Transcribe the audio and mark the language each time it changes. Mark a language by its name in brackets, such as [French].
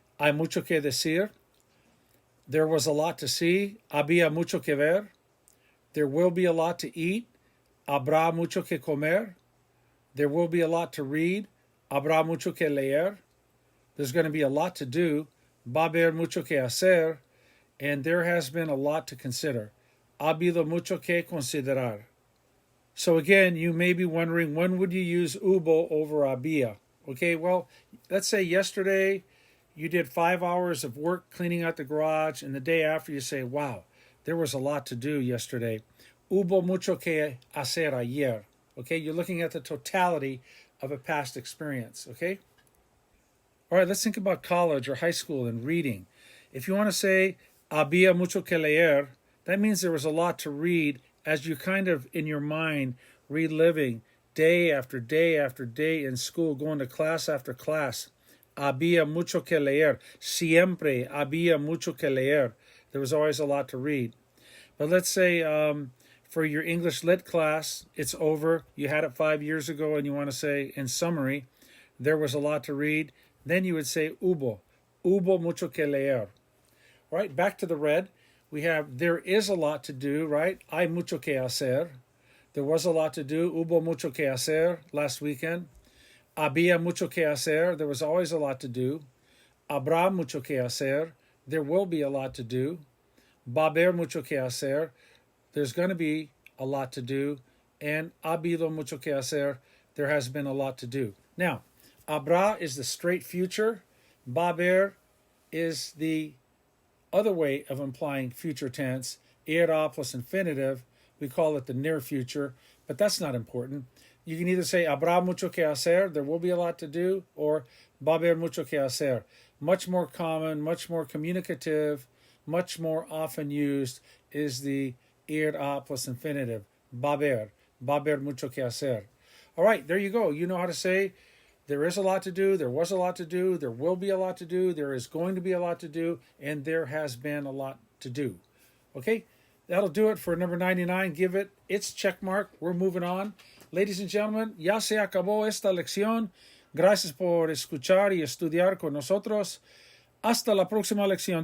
[Spanish] Hay mucho que decir. [English] There was a lot to see. [Spanish] Había mucho que ver. [English] There will be a lot to eat. [Spanish] Habrá mucho que comer. [English] There will be a lot to read. [Spanish] Habrá mucho que leer. [English] There's going to be a lot to do. [Spanish] Va a haber mucho que hacer. [English] And there has been a lot to consider. [Spanish] Ha habido mucho que considerar. [English] So again, you may be wondering, when would you use hubo over había? Okay, well, let's say yesterday you did 5 hours of work cleaning out the garage, and the day after you say, wow, there was a lot to do yesterday. [Spanish] Hubo mucho que hacer ayer. [English] Okay, you're looking at the totality of a past experience. Okay? All right, let's think about college or high school and reading. If you want to say [Spanish] había mucho que leer, [English] that means there was a lot to read as you kind of, in your mind, reliving day after day after day in school, going to class after class. [Spanish] Había mucho que leer. Siempre había mucho que leer. [English] There was always a lot to read. But let's say for your English Lit class, it's over. You had it 5 years ago and you want to say, in summary, there was a lot to read. Then you would say hubo. [Spanish] Hubo mucho que leer. [English] All right, back to the red. We have, there is a lot to do, right? [Spanish] Hay mucho que hacer. [English] There was a lot to do. [Spanish] Hubo mucho que hacer [English] last weekend. [Spanish] Había mucho que hacer. [English] There was always a lot to do. [Spanish] Habrá mucho que hacer. [English] There will be a lot to do. [Spanish] Va a haber mucho que hacer. [English] There's going to be a lot to do. [Spanish] And ha habido mucho que hacer. [English] There has been a lot to do. Now, habrá is the straight future. Va a haber is the other way of implying future tense. Irá plus infinitive, we call it the near future, but that's not important. You can either say [Spanish] habrá mucho que hacer, [English] there will be a lot to do, or [Spanish] va a haber mucho que hacer. [English] Much more common, much more communicative, much more often used is the irá plus infinitive. [Spanish] Va a haber mucho que hacer. [English] All right, there you go. You know how to say there is a lot to do, there was a lot to do, there will be a lot to do, there is going to be a lot to do, and there has been a lot to do. Okay, that'll do it for number 99. Give it its check mark. We're moving on. Ladies and gentlemen, [Spanish] ya se acabó esta lección. Gracias por escuchar y estudiar con nosotros. Hasta la próxima lección.